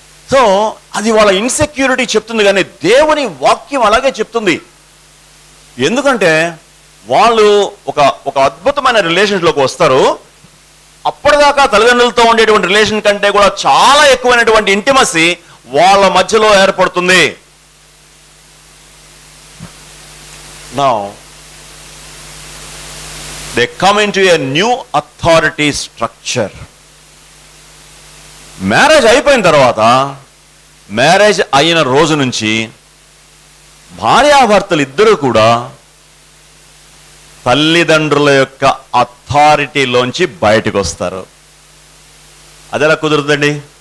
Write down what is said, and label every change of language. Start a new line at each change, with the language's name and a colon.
Telugu: So అది వాళ్ళ insecurity చెప్తుంది, కానీ దేవుని వాక్యం అలాగే చెప్తుంది. ఎందుకంటే వాళ్ళు ఒక అద్భుతమైన రిలేషన్లోకి వస్తారు. అప్పటిదాకా తల్లిదండ్రులతో ఉండేటువంటి రిలేషన్ కంటే కూడా చాలా ఎక్కువైనటువంటి ఇంటిమసీ వాళ్ళ మధ్యలో ఏర్పడుతుంది.
English: Now they come into a new authority structure.
Telugu: Marriage అయిపోయిన తర్వాత, మ్యారేజ్ అయిన రోజు నుంచి భార్యాభర్తలు ఇద్దరు కూడా తల్లిదండ్రుల యొక్క అథారిటీలోంచి బయటకు వస్తారు. అదెలా కుదురుతుందండి?